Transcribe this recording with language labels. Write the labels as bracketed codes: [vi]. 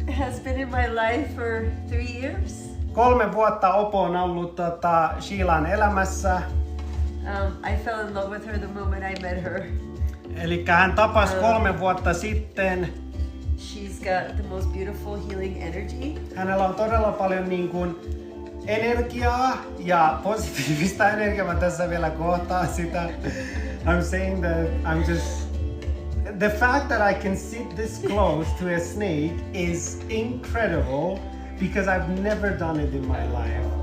[en] has been in my life for 3 years. [fi] 3 vuotta Opo on ollut Sheilan elämässä. [en] I fell in love with her the moment I met her. [fi] Eli hän tapasi 3 vuotta sitten. [en] She's got the most beautiful healing energy. [fi] Hänellä on todella paljon niin kuin energiaa ja positiivista energiaa. Mä tässä vielä kohtaan sitä. [en] I'm saying that I'm just... The fact that I can sit this close to a snake is incredible because I've never done it in my life.